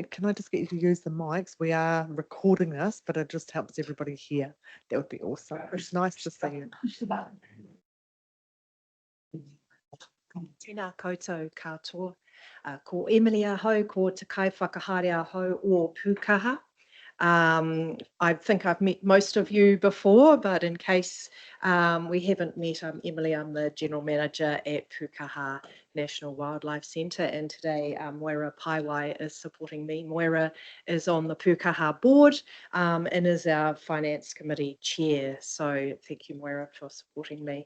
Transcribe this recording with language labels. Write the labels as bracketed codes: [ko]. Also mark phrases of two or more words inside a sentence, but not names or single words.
[en] Can I just get you to use the mics? We are recording this, but it just helps everybody hear. That would be awesome. It's nice to see you. [mi] Tēnā koutou katoa. Ko Emily ahau, ko Te Kai Whakahaere ahau o Pukaha. [en] I think I've met most of you before, but in case we haven't met, I'm Emily. I'm the General Manager at Pukaha National Wildlife Centre, and today Moira Paiwai is supporting me. Moira is on the Pukaha board and is our Finance Committee Chair, so thank you, Moira, for supporting me.